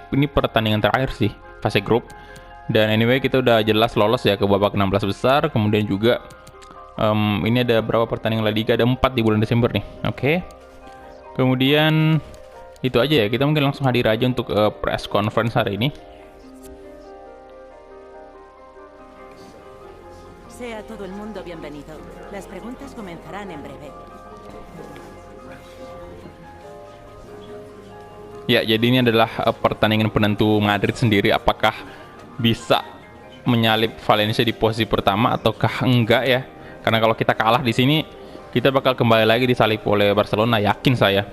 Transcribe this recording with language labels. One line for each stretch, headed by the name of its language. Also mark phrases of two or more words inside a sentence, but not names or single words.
Indonesian: Ini pertandingan terakhir sih fase grup, dan anyway kita udah jelas lolos ya ke babak 16 besar. Kemudian juga ini ada berapa pertandingan La Liga, ada 4 di bulan Desember nih. Oke. Kemudian itu aja ya, kita mungkin langsung hadir aja untuk
English: press conference
Indonesian: hari ini.
Spanish: Sea todo el mundo bienvenido. Las preguntas comenzarán en breve.
Indonesian: Ya, jadi ini adalah pertandingan penentu Madrid sendiri, apakah bisa menyalip Valencia di posisi pertama ataukah enggak ya. Karena kalau kita kalah di sini, kita bakal kembali lagi disalip oleh Barcelona, yakin saya.